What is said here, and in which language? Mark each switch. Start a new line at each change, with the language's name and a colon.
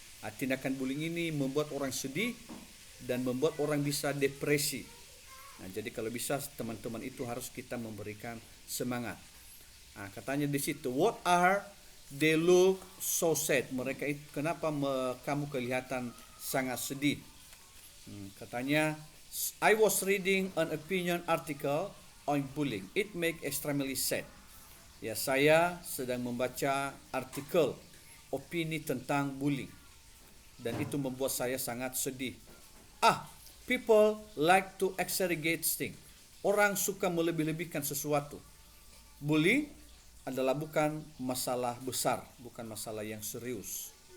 Indonesian: Tindakan bullying ini membuat orang sedih dan membuat orang bisa depresi. Jadi kalau bisa teman-teman itu harus kita memberikan semangat. Katanya di situ,
English: what are they look so sad?
Indonesian: Mereka itu kenapa kamu kelihatan sangat sedih? Katanya,
English: I was reading an opinion article on bullying. It make extremely sad.
Indonesian: Ya, saya sedang membaca artikel opini tentang bullying dan itu membuat saya sangat sedih.
English: People like to exaggerate things.
Indonesian: Orang suka melebih-lebihkan sesuatu. Bullying adalah bukan masalah besar, bukan masalah yang serius.